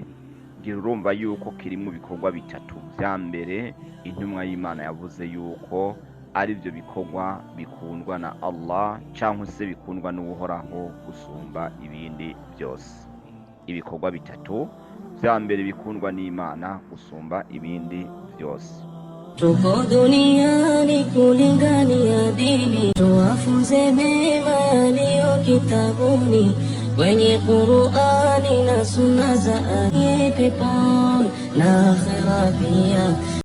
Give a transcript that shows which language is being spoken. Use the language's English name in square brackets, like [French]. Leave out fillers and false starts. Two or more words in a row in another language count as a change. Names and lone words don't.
[Rundi] Urumva yuko kiri mu bikorwa bitatu vya mbere intumwa y'Imana yavuze yuko ari byo bikorwa bikundwa na Allah cyangwa se bikundwa n'uhoraho gusumba ibindi byose. Ibikorwa bitatu vya mbere bikundwa n'Imana gusumba ibindi byose. [Swahili] Tuko duniani kulingania dini, tuwafunze mema yaliyo kitabuni, kwenye Qur'ani na sunna za peponi na akhera pia.